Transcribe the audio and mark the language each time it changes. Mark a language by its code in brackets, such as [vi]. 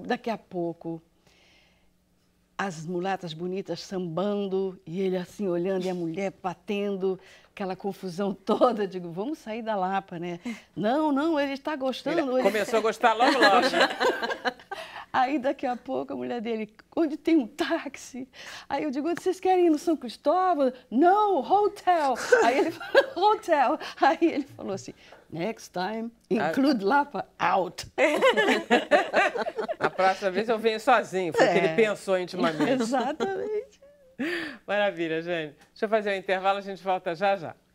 [pt] Daqui a pouco, as mulatas bonitas sambando, e ele assim olhando, e a mulher batendo, aquela confusão toda. Eu digo, vamos sair da Lapa, né? Não, ele está gostando. Começou a gostar logo, né? Aí, daqui a pouco, a mulher dele, onde tem um táxi? Aí eu digo, onde vocês querem ir no São Cristóvão? Não, hotel. Aí ele falou, hotel. Aí ele falou assim, [en] next time, include Lapa out. [pt] A próxima vez eu venho sozinho, foi o que ele pensou intimamente. Exatamente. Maravilha, gente. Deixa eu fazer um intervalo, a gente volta já já.